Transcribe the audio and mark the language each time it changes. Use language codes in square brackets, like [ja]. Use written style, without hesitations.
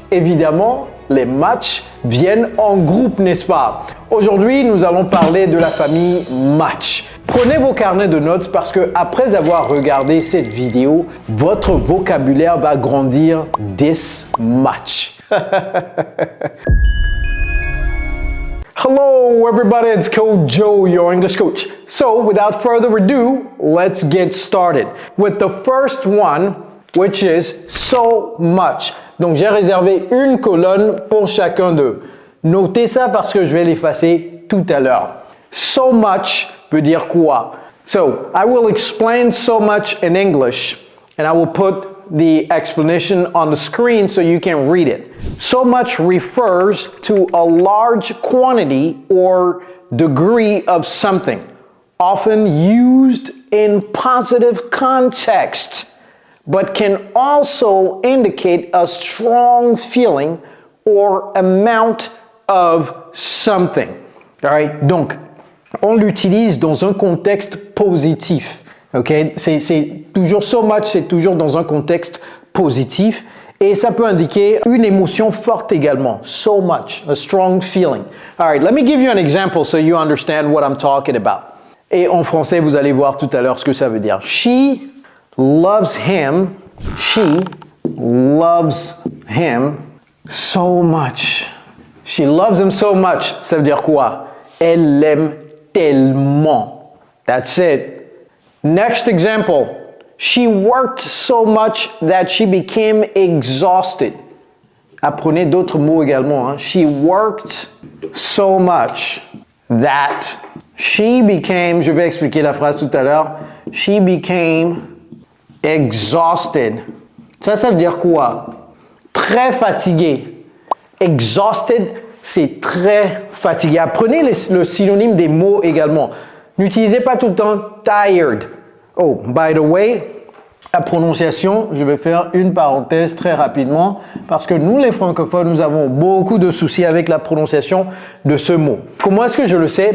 [fr] Évidemment, les much viennent en groupe, n'est-ce pas? Aujourd'hui, nous allons parler de la famille much. Prenez vos carnets de notes parce que après avoir regardé cette vidéo, votre vocabulaire va grandir [en] this much. Hello everybody, it's Coach Joe, your English coach. So without further ado, let's get started with the first one, which is so much. [fr] Donc j'ai réservé une colonne pour chacun d'eux. Notez ça parce que je vais l'effacer tout à l'heure. So much veut dire quoi? [en] So I will explain so much in English and I will put the explanation on the screen so you can read it. So much refers to a large quantity or degree of something, often used in positive context, but can also indicate a strong feeling or amount of something. All right? [fr] Donc, on l'utilise dans un contexte positif. Okay? C'est toujours so much, c'est toujours dans un contexte positif et ça peut indiquer une émotion forte également. [en] So much, a strong feeling. All right, let me give you an example so you understand what I'm talking about. [fr] Et en français, vous allez voir tout à l'heure ce que ça veut dire. [en] She loves him. She loves him so much. She loves him so much. [fr] Ça veut dire quoi? Elle l'aime tellement. [en] That's it. Next example, she worked so much that she became exhausted. [fr] Apprenez d'autres mots également. Hein. [en] She worked so much that she became, [fr] je vais expliquer la phrase tout à l'heure, [en] she became exhausted. [fr] Ça veut dire quoi? Très fatigué. Exhausted, c'est très fatigué. Apprenez le synonyme des mots également. N'utilisez pas tout le temps tired. [en] Oh, by the way, [fr] la prononciation, je vais faire une parenthèse très rapidement parce que nous, les francophones, nous avons beaucoup de soucis avec la prononciation de ce mot. Comment est-ce que je le sais?